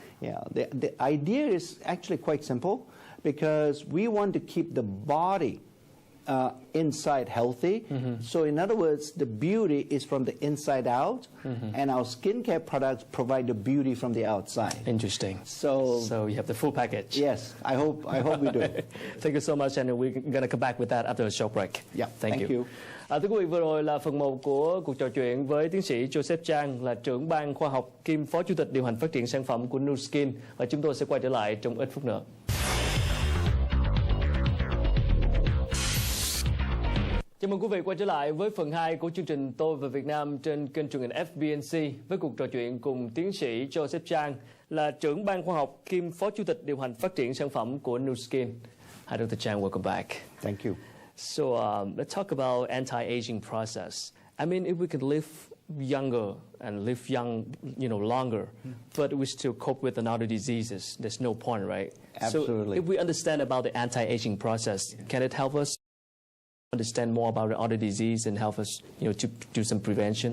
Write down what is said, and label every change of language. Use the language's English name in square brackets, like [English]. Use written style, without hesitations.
[English] Yeah, the idea is actually quite simple, because we want to keep the body inside healthy. So in other words, the beauty is from the inside out, and our skincare products provide the beauty from the outside. Interesting. So you have the full package. yes, I hope we do. Thank you so much, and we're gonna come back with that after a short break. Yeah, thank you. [Vietnamese] Thưa quý vị, vừa rồi là phần 1 của cuộc trò chuyện với tiến sĩ Joseph Chang, là trưởng ban khoa học kiêm phó chủ tịch điều hành phát triển sản phẩm của Nuskin, và chúng tôi sẽ quay trở lại trong ít phút nữa. Chào mừng quý vị quay trở lại với phần 2 của chương trình Tôi và Việt Nam trên kênh truyền hình FBNC với cuộc trò chuyện cùng tiến sĩ Joseph Chang, là trưởng ban khoa học kiêm phó chủ tịch điều hành phát triển sản phẩm của Nuskin. [English] Hi, Dr. Chang, welcome back. Thank you. So let's talk about anti-aging process. I mean, if we could live younger and live young, longer, but we still cope with another diseases, there's no point, right? Absolutely. So if we understand about the anti-aging process, can it help us understand more about the other disease and help us, to do some prevention?